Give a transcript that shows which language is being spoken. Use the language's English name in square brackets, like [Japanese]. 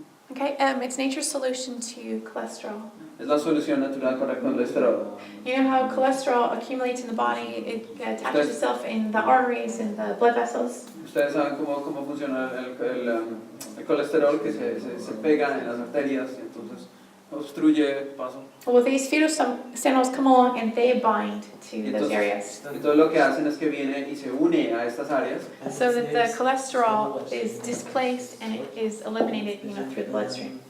[English] Okay, it's nature's solution to cholesterol. [Spanish] Es la solución natural para el colesterol. [English] You know how cholesterol accumulates in the body? It attaches itself in the arteries and the blood vessels. [Spanish] Ustedes saben cómo funciona el colesterol, que se pega en las arterias y entonces obstruye paso. [English] Well, these phytostanols come along and they bind to those areas. [Spanish] Entonces lo que hacen es que viene y se une a estas áreas. [English] So that the cholesterol is displaced and it is eliminated, through the bloodstream.